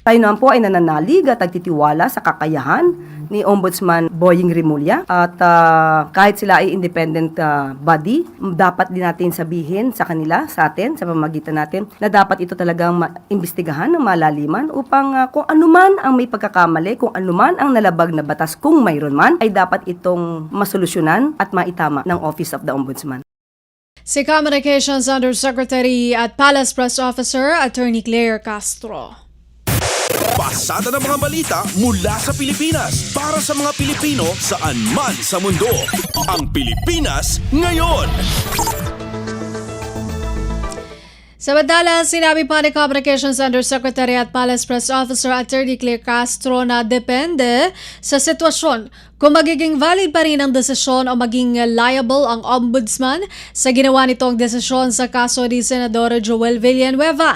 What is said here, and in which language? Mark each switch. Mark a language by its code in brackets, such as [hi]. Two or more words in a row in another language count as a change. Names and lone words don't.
[tl] Tayo naman po ay nananalig at nagtitiwala sa kakayahan ni Ombudsman Boying Rimulya at kahit sila ay [en] independent body, [tl] dapat din natin sabihin sa kanila, sa atin, sa pamamagitan natin, na dapat ito talagang imbestigahan ng malaliman upang kung anuman ang may pagkakamali, kung anuman ang nalabag na batas, kung mayroon man, ay dapat itong masolusyonan at maitama ng Office of the Ombudsman. Si Communications Undersecretary at Palace Press Officer Attorney Claire Castro. Pasada ng mga balita mula sa Pilipinas para sa mga Pilipino saan man sa mundo. Ang Pilipinas ngayon. Samantala, sinabi pa ni Communications Undersecretary at Palace Press Officer Attorney Claire Castro na depende sa sitwasyon kung magiging valid pa rin ang desisyon o maging liable ang ombudsman sa ginawa nitong desisyon sa kaso ni Senador Joel Villanueva.